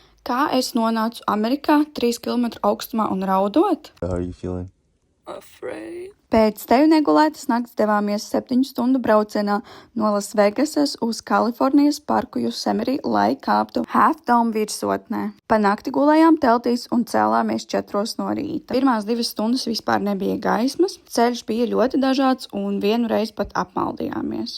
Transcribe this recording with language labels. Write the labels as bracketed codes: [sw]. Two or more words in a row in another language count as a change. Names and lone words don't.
[lv] Kā es nonācu Amerikā 3 kilometru augstumā un raudot? [en] How are you feeling? Afraid. [lv] Pēc tevi negulētas nakts devāmies 7 stundu braucienā no Lasvegasas uz Kalifornijas parku Yosemite, lai kāptu Half Dome virsotnē. Pa nakti gulējām teltīs un cēlāmies 4 no rīta. Pirmās 2 stundas vispār nebija gaismas, ceļš bija ļoti dažāds un vienu reizi pat apmaldījāmies.